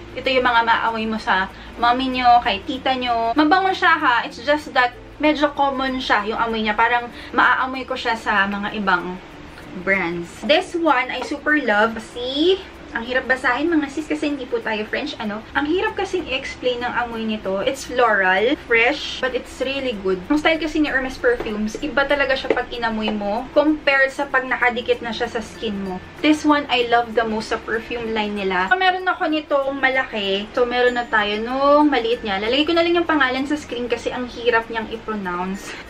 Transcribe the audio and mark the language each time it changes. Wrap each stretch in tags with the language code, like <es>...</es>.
<tl>Ito yung mga maamoy mo sa mommy nyo, kay tita nyo. Mabango siya ha.</tl> <en>It's just that</en> <tl>medyo common siya yung amoy niya. Parang maaamoy ko siya sa mga ibang brands.</tl> <en>This one, I super love.</en> <tl>Kasi ang hirap basahin mga sis kasi hindi po tayo French, ano. Ang hirap kasing i-explain ng amoy nito.</tl> <en>It's floral, fresh, but it's really good.</en> <tl>Ang style kasi ni Hermes perfumes, iba talaga siya pag inamoy mo compared sa pag nakadikit na siya sa skin mo.</tl> <en>This one, I love the most sa perfume line nila.</en> <tl>Meron ako nitong malaki. So, meron na tayo nung maliit niya. Lalagay ko na lang yung pangalan sa screen kasi ang hirap niyang i-pronounce.</tl>